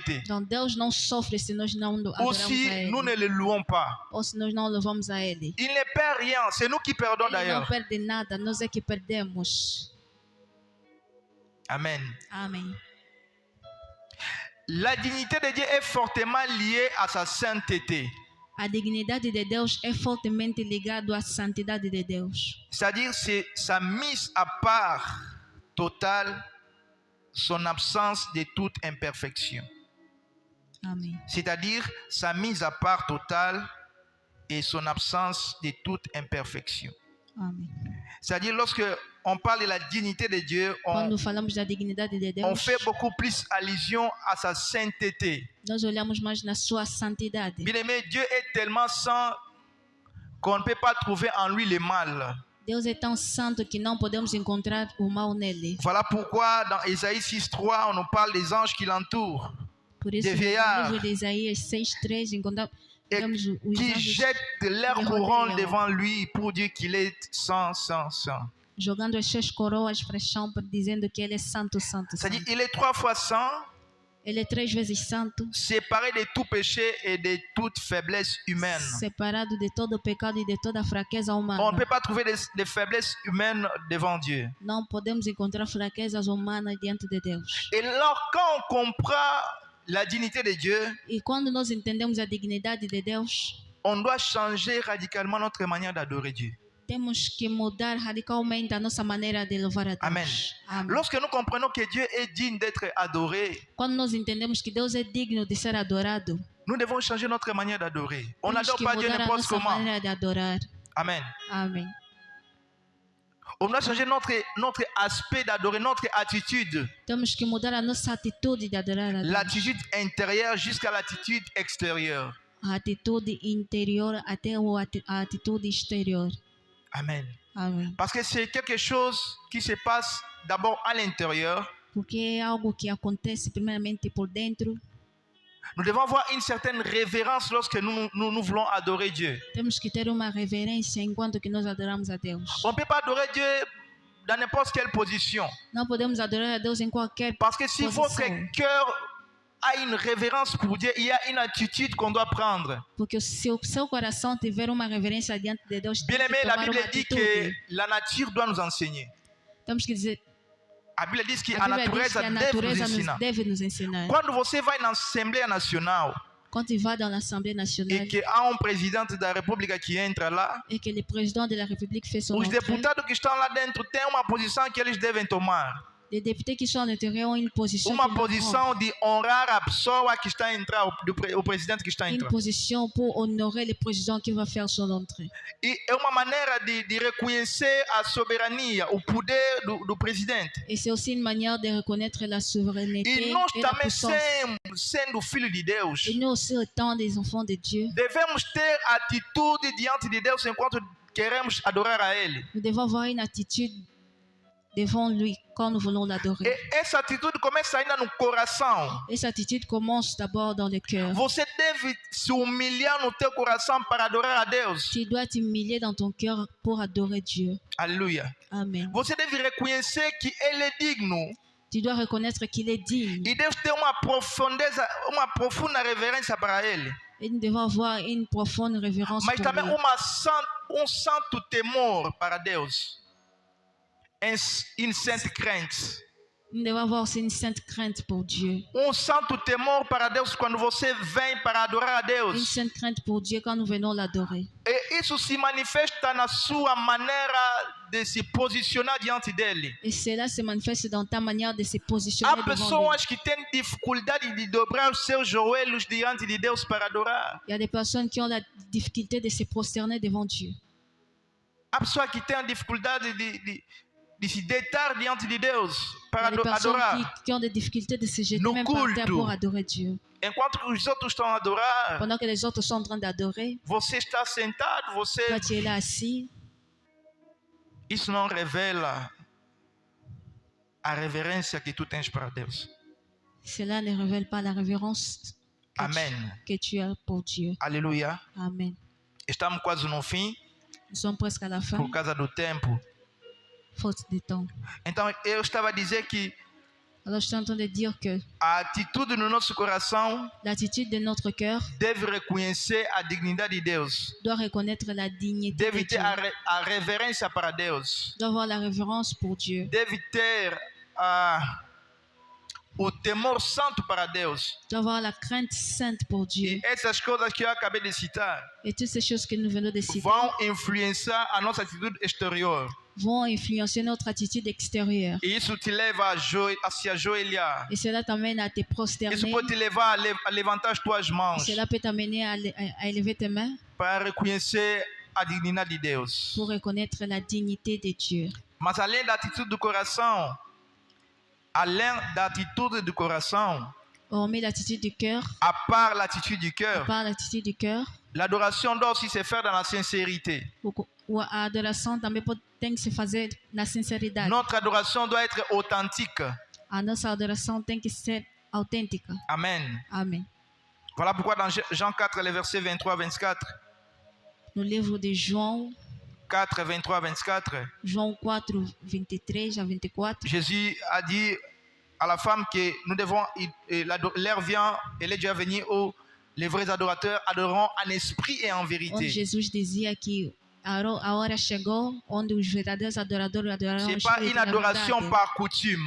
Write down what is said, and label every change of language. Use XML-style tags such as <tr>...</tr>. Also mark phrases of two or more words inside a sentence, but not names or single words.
<pt>Então, Deus não sofre se nós não Ou adoramos</pt> <fr>si</fr> <pt>a Ele,</pt> <fr>nous ne le louons pas.</fr> <pt>ou se nós não louvamos a Ele.</pt> <fr>Il ne perd rien, c'est nous qui perdons</fr> <pt>Ele não</pt> <fr>d'ailleurs.</fr> <pt>perde nada, nós é que perdemos. Amen. Amém.</pt> <fr>La dignité de Dieu est fortement liée à sa sainteté.</fr> <pt>A dignidade de Deus é fortemente ligado à santidade de Deus.</pt> <fr>C'est-à-dire c'est sa mise à part totale, son absence de toute imperfection.</fr> <pt>Amém.</pt> <fr>C'est-à-dire sa mise à part totale et son absence de toute imperfection.</fr> <pt>Amém.</pt> <fr>C'est-à-dire lorsque on parle de la dignité de Dieu,</fr> <pt>Quando falamos da dignidade de</pt> <fr>on</fr> <pt>Deus,</pt> <fr>fait beaucoup plus allusion à sa sainteté.</fr> <pt>nós olhamos mais na sua santidade.</pt> <fr>Bien-aimé, Dieu est tellement saint qu'on ne peut pas trouver en lui le mal.</fr> <pt>Deus é tão santo que não podemos encontrar o mal nele.</pt> <fr>Voilà pourquoi dans Ésaïe 6.3, on nous parle des anges qui l'entourent</fr> <pt>Por isso,</pt> <fr>Des</fr> <pt>no</pt> <fr>vieillards.</fr> <pt>livro de Isaías 6:3, encontramos</pt> <fr>et</fr> <pt>os</pt> <fr>qui</fr> <pt>anjos</pt> <fr>jettent leur les couronne</fr> <pt>rodeiam,</pt> <fr>devant lui pour dire qu'il est saint, saint, saint.</fr> <pt>jogando as suas coroas para o chão, dizendo que ele é santo, santo,</pt> <fr>C'est-à-dire</fr> <pt>santo.</pt> <fr>il est 3 fois saint,</fr> <pt>Ele é 3 vezes santo,</pt> <fr>séparé de tout péché et de toute faiblesse humaine.</fr> <pt>separado de todo pecado e de toda fraqueza</pt> <fr>On ne</fr> <pt>humana.</pt> <fr>peut pas trouver des faiblesses humaines devant Dieu.</fr> <pt>Não podemos encontrar fraquezas humanas diante de Deus.</pt> <fr>Et alors, quand on comprend la dignité de Dieu,</fr> <pt>E quando nós entendemos a dignidade de Deus,</pt> <fr>on doit changer radicalement notre manière d'adorer Dieu.</fr> <pt>temos que mudar radicalmente a nossa maneira de louvar a Deus. Amen. Amém.</pt> <fr>Lorsque nous comprenons que Dieu est digne d'être adoré,</fr> <pt>Quando nós entendemos que Deus é digno de ser adorado,</pt> <fr>nous devons changer notre manière d'adorer. On</fr> <pt>temos</pt> <fr>n'adore</fr> <pt>que</pt> <fr>pas Dieu</fr> <pt>mudar a</pt> <fr>n'importe</fr> <pt>nossa</pt> <fr>comment.</fr> <pt>maneira de adorar. Amen. Amém.</pt> <fr>On doit changer notre aspect d'adorer, notre attitude.</fr> <pt>Temos que mudar a nossa atitude de adorar a Deus.</pt> <fr>L'attitude intérieure jusqu'à l'attitude extérieure.</fr> <pt>A atitude interior até a atitude exterior. Amen. Amém.</pt> <fr>Parce que c'est quelque chose qui se passe d'abord à l'intérieur.</fr> <pt>Porque é algo que acontece primeiramente por dentro.</pt> <fr>Nous devons avoir une certaine révérence lorsque nous voulons adorer Dieu.</fr> <pt>Temos que ter uma reverência enquanto que nós adoramos a Deus.</pt> <fr>On ne peut pas adorer Dieu dans n'importe quelle position.</fr> <pt>Não podemos adorar a Deus em qualquer</pt> <fr>Parce que si</fr> <pt>posição.</pt> <fr>votre cœur a une révérence pour Dieu, il y a une attitude qu'on doit prendre.</fr> <pt>Porque se o seu coração tiver uma reverência diante de Deus, tem</pt> <fr>Bien</fr> <pt>que</pt> <fr>aimé, la</fr> <pt>tomar</pt> <fr>Bible</fr> <pt>uma</pt> <fr>dit</fr> <pt>atitude.</pt> <fr>que la nature doit nous enseigner.</fr> <pt>Temos que dizer, A Bíblia diz que a a Bíblia diz natureza que a deve nos natureza ensinar. deve nos ensinar. Quando você vai na Assembleia Nacional</pt> <fr>Quand tu vas dans l'Assemblée nationale</fr> <pt>e que há président da República que entra lá,</pt> <fr>et que le président de la République fait son</fr> <pt>os</pt> <fr>entrée,</fr> <pt>deputados que estão lá dentro têm uma posição que eles devem tomar.</pt> <fr>les députés qui sont à l'intérieur ont une position,</fr> <pt>Uma</pt> <fr>qu'ils devront</fr> <pt>posição de honrar a pessoa que está a entrar, o presidente que está a</pt> <fr>une</fr> <pt>entrar.</pt> <fr>position pour honorer le président qui va faire son entrée.</fr> <pt>E é uma maneira de reconhecer a soberania, o poder do presidente.</pt> <fr>Et c'est aussi une manière de reconnaître la souveraineté</fr> <pt>E nós</pt> <fr>et la</fr> <pt>também,</pt> <fr>puissance.</fr> <pt>sendo filho de Deus,</pt> <fr>Et nous aussi, étant des enfants de Dieu,</fr> <pt>devemos ter atitude diante de Deus enquanto queremos adorar a Ele.</pt> <fr>nous devons avoir une attitude devant lui quand nous voulons l'adorer.</fr> <pt>E essa atitude começa ainda no coração.</pt> <fr>Et cette attitude commence d'abord dans le cœur.</fr> <pt>Você deve se humilhar no teu coração para adorar a Deus.</pt> <fr>Tu dois t'humilier dans ton cœur pour adorer Dieu.</fr> <pt>Aleluia. Amen. Você deve reconhecer que Ele é digno.</pt> <fr>Tu dois reconnaître qu'il est digne.</fr> <pt>E Deus tem uma profunda reverência para Ele.</pt> <fr>Et nous devons avoir une profonde révérence</fr> <pt>Mas</pt> <fr>pour</fr> <pt>também</pt> <fr>lui.</fr> <pt>santo temor para Deus.</pt> <fr>Une sainte crainte. Nous devons avoir aussi une sainte crainte pour Dieu.</fr> <pt>Santo temor para Deus quando você vem para adorar a</pt> <fr>Une</fr> <pt>Deus.</pt> <fr>sainte crainte pour Dieu quand nous venons l'adorer.</fr> <pt>E isso se manifesta na sua maneira de se posicionar diante dele.</pt> <fr>Et cela se manifeste dans ta manière de se positionner</fr> <pt>Há</pt> <fr>devant lui.</fr> <pt>pessoas que têm dificuldade de dobrar os seus joelhos diante de Deus para adorar.</pt> <fr>Il y a des personnes qui ont la difficulté de se prosterner devant Dieu.</fr> <pt>Há pessoas que têm a dificuldade de se deitar diante de Deus</pt> <fr>Il y</fr> <pt>para</pt> <fr>a des personnes</fr> <pt>adorar.</pt> <fr>qui ont des difficultés de se jeter</fr> <pt>No</pt> <fr>même par terre</fr> <pt>culto.</pt> <fr>pour adorer Dieu.</fr> <pt>Enquanto que os outros estão a adorar,</pt> <fr>Pendant que les autres sont en train d'adorer,</fr> <pt>você está sentado, você...</pt> <fr>toi tu es là assis.</fr> <pt>Isso não revela a reverência que tu tens para Deus.</pt> <fr>Cela ne révèle pas la révérence Amen. que tu as pour Dieu.</fr> <pt>Aleluia. Amen. Estamos quase no fim,</pt> <fr>Nous sommes presque à la fin,</fr> <pt>por causa do tempo.</pt> <fr>faute de temps.</fr> <pt>Então, eu estava a dizer que</pt> <fr>Alors je suis en train de dire que</fr> <pt>a atitude no nosso coração</pt> <fr>l'attitude de notre cœur</fr> <pt>deve reconhecer a dignidade de Deus.</pt> <fr>doit reconnaître la dignité de</fr> <pt>Deve ter</pt> <fr>Dieu.</fr> <pt>a reverência para Deus.</pt> <fr>Doit avoir la révérence pour Dieu.</fr> <pt>Deve ter o temor santo para Deus.</pt> <fr>Doit avoir la crainte sainte pour Dieu.</fr> <pt>E essas coisas que eu acabei de citar</pt> <fr>Et toutes ces choses que nous venons de citer</fr> <pt>vão influenciar a nossa atitude exterior.</pt> <fr>vont influencer notre attitude extérieure.</fr> <pt>E isso te leva a se ajoelhar.</pt> <fr>Et cela t'amène à te prosterner.</fr> <pt>Isso pode te levar a levantar as tuas mãos</pt> <fr>Cela peut t'amener à élever tes mains</fr> <pt>para reconhecer a dignidade de Deus.</pt> <fr>pour reconnaître la dignité de Dieu.</fr> <pt>Mas além da atitude do coração,</pt> <fr>Hormis l'attitude du cœur, à part l'attitude du cœur, par l'attitude du cœur, l'adoration doit aussi se faire dans la sincérité.</fr> <pt>ou a adoração também tem que se fazer na sinceridade.</pt> <fr>Notre adoration doit être authentique.</fr> <pt>A nossa adoração tem que ser autêntica. Amen. Amém.</pt> <fr>Voilà pourquoi dans Jean 4, les versets 23 à 24,</fr> <pt>No livro de João,</pt> <fr>4, 23 à 24,</fr> <pt>João 4, 23 a 24,</pt> <fr>Jésus a dit à la femme que nous devons, l'heure vient, elle est déjà venue où les vrais adorateurs adoreront en esprit et en</fr> <pt>Onde</pt> <fr>vérité.</fr> <pt>Jesus dizia que a hora chegou onde os verdadeiros adoradores adorarão</pt> <fr>Ce</fr> <pt>o</pt> <fr>n'est pas</fr> <pt>Espírito</pt> <fr>une</fr> <pt>na</pt> <fr>adoration</fr> <pt>verdade.</pt> <fr>par coutume,</fr>